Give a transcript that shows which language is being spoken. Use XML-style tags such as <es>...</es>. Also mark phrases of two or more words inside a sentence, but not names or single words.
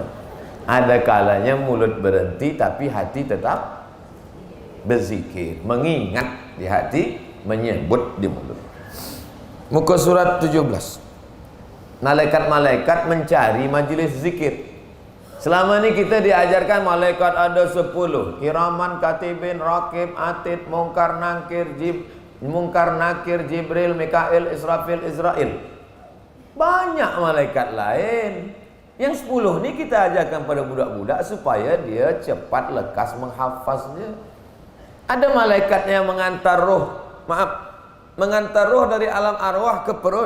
<ms>Ada kalanya mulut berhenti tapi hati tetap berzikir, mengingat di hati, menyebut di mulut. Muka surat 17. Malaikat-malaikat mencari majlis zikir. Selama ni kita diajarkan malaikat ada 10. Kiraman, katibin, rakib, atid, mungkar, nakir, Jibril, Mikail, Israfil, Israel. Banyak malaikat lain. Yang 10 ni kita ajarkan pada budak-budak supaya dia cepat lekas menghafaznya. Ada malaikat yang mengantar roh. Maaf, mengantar roh dari alam arwah ke perut.</ms>